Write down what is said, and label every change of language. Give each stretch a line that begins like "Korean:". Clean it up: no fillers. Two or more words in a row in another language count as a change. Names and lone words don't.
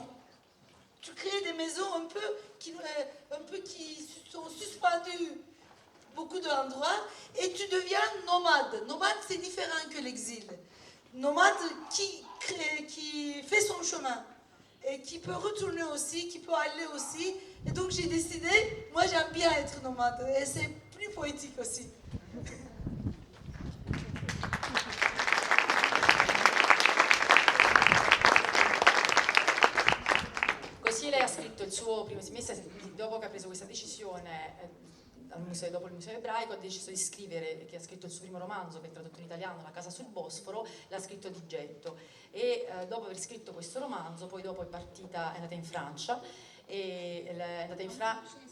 French: Tu crées des maisons un peu qui sont suspendues beaucoup d'endroits, et tu deviens nomade. Nomade, c'est différent que l'exil. Nomade qui fait son chemin et qui peut retourner aussi, qui peut aller aussi. Et donc j'ai décidé, moi j'aime bien être nomade, et c'est plus poétique aussi.
Italian: Così lei ha scritto il suo primo semestre, dopo che ha preso questa decisione dopo il museo ebraico, ha deciso di scrivere, che ha scritto il suo primo romanzo, che è tradotto in italiano, La casa sul Bosforo, l'ha scritto di getto, e dopo aver scritto questo romanzo, poi dopo è andata in Francia, e è andata in Francia.